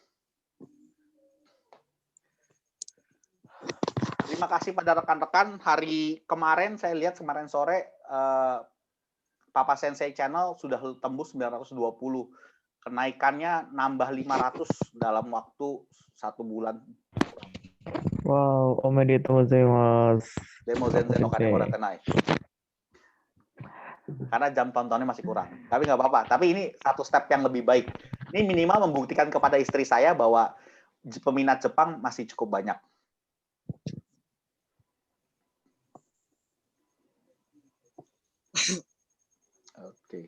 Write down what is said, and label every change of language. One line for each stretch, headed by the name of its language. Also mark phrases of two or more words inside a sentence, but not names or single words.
Indonesian: Terima kasih pada rekan-rekan. Hari kemarin saya lihat kemarin sore Papa Sensei Channel sudah tembus 920. Kenaikannya nambah 500 dalam waktu 1 bulan.
Japanese: Wow、おめでとうございます. でも全然のかねもらてない.
Indonesian: Karena jam tontonnya masih kurang. Tapi nggak apa-apa. Tapi ini satu step yang lebih baik. Ini minimal membuktikan kepada istri saya bahwa peminat Jepang masih cukup banyak. Oke.